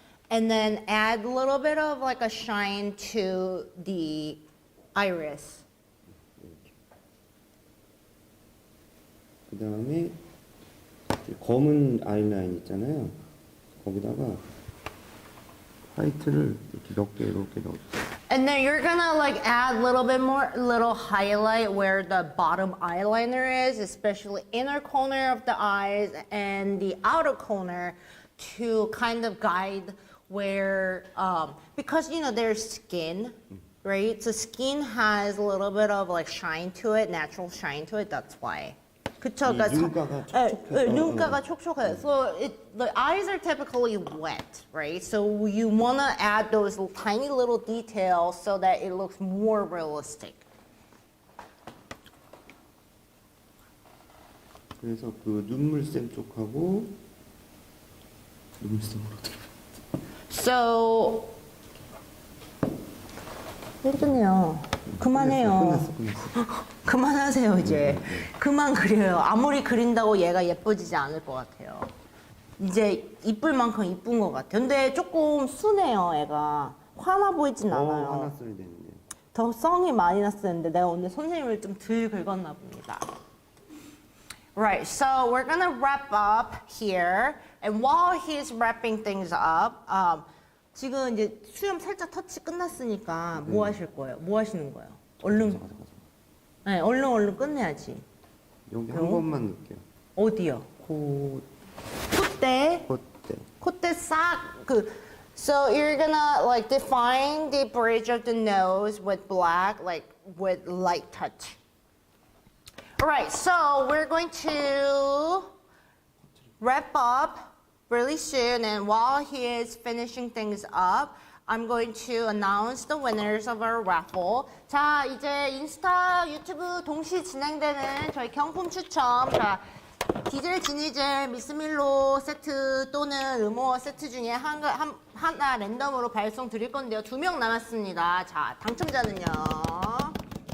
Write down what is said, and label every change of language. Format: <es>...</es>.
<en>and then add a little bit of like a shine to the iris.</en> <ko>그 다음에 검은 아이라인 있잖아요. 거기다가 화이트를 이렇게 몇 개 이렇게 넣어주세요.</ko> <en>And then you're gonna like add a little bit more, little highlight where the bottom eyeliner is, especially inner corner of the eyes and the outer corner to kind of guide where, because you know there's skin, right? So skin has a little bit of like shine to it, natural shine to it, that's why.</en> <ko>그쵸? 눈가가 촉촉해서. 눈가가 촉촉해요.</ko> <en>So the eyes are typically wet, right? So you want to add those tiny little details so that it looks more realistic.</en> <ko>그래서 그 눈물샘 쪽하고 눈물샘으로 들어.</ko> <en>So</en> <ko>힘드네요. 그만해요. 끝났어. 그만하세요 이제. 그만 그려요. 아무리 그린다고 얘가 예뻐지지 않을 것 같아요. 이제 이쁠 만큼 이쁜 것 같아요. 근데 조금 순해요 애가. 화나 보이진 않아요. 화났어야 되는데. 더 성이 많이 났었는데 내가 오늘 선생님을 좀 덜 긁었나 봅니다.</ko> <en>Right, so we're gonna wrap up here, and while he's wrapping things up,</en> <ko>지금 이제 수염 살짝 터치 끝났으니까 뭐 하실 거예요? 뭐 하시는 거예요? 얼른, 네, 얼른 끝내야지. 여기 한 번만 넣을게요. 어디요? 콧대. 콧대 싹</ko> <en>So you're gonna like define the bridge of the nose with black, like with light touch. Alright, so we're going to wrap up really soon, and while he is finishing things up, I'm going to announce the winners of our raffle.</en> <ko>자, 이제 인스타, 유튜브 동시 진행되는 저희 경품 추첨. 자, 디젤, 지니젤, 미스밀로 세트 또는 르모어 세트 중에 하나 랜덤으로 발송 드릴 건데요. 2명 남았습니다. 자, 당첨자는요.</ko>